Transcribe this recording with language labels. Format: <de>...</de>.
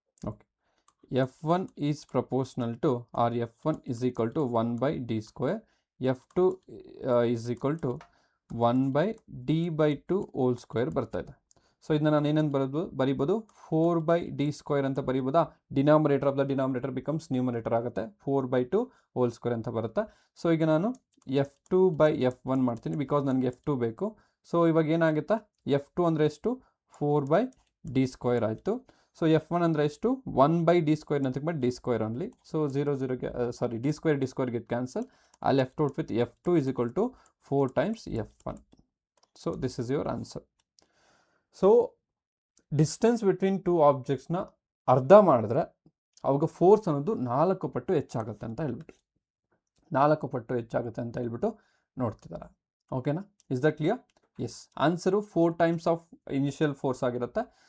<en>okay, F1 is proportional to, or F1 is equal to 1 by d square, F2 is equal to 1 by d by 2 whole square</en> <kn>ಬರ್ತಾ ಇದೆ. So ಇದನ್ನ ನಾನು ಏನೇನು ಬರಿಬೋದು 4 by d square ಅಂತ ಬರಿಬೋದಾ.</kn> <en>denominator of the denominator becomes numerator ಆಗುತ್ತೆ, 4 by 2 whole square</en> <kn>ಅಂತ ಬರುತ್ತೆ. ಸೊ ಈಗ ನಾನು F2 by F1 ಮಾಡ್ತೀನಿ, ಬಿಕಾಸ್ ನನಗೆ F2 ಬೇಕು. ಸೊ ಇವಾಗ ಏನಾಗುತ್ತಾ, F2 ಅಂದರೆ ಎಷ್ಟು 4 by d square ಆಯಿತು.</kn> <en>so F1</en> <kn>ಅಂದರೆ ಎಷ್ಟು</kn> <en>1 by d square nothing but d square only. So 0 ಸಾರಿ d square get cancel. I'll left out with F2 is equal to 4 times F1. So this is your answer.</en> <kn>So</kn> <en>distance between two ಆಬ್ಜೆಕ್ಟ್ಸ್ನ</en> <kn>ಅರ್ಧ ಮಾಡಿದ್ರೆ ಅವಾಗ force ಅನ್ನೋದು 4 ಪಟ್ಟು ಹೆಚ್ಚಾಗುತ್ತೆ ಅಂತ ಹೇಳ್ಬಿಟ್ಟು 4 ಪಟ್ಟು ಹೆಚ್ಚಾಗುತ್ತೆ ಅಂತ ಹೇಳ್ಬಿಟ್ಟು ನೋಡ್ತಿದ್ದಾರೆ.</kn> <en>ಓಕೆನಾ, is the clear? Yes, answer 4 times of initial force</en> <kn>ಆಗಿರುತ್ತೆ.</kn>